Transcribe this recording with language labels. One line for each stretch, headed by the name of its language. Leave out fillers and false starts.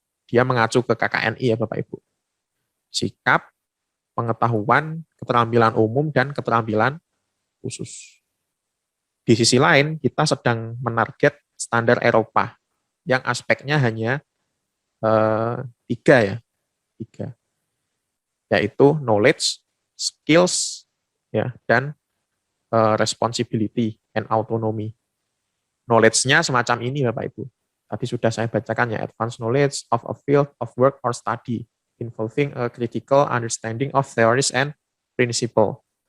Indonesian: Dia mengacu ke KKNI ya Bapak Ibu. Sikap, pengetahuan, keterampilan umum, dan keterampilan khusus. Di sisi lain, kita sedang menarget standar Eropa yang aspeknya hanya 3 ya. 3.
English: Yaitu knowledge, skills, ya, dan responsibility and autonomy.
Indonesian: Knowledge-nya semacam ini Bapak Ibu. Tadi sudah saya bacakan ya,
English: advanced knowledge of a field of work or study involving a critical understanding of theories and principle.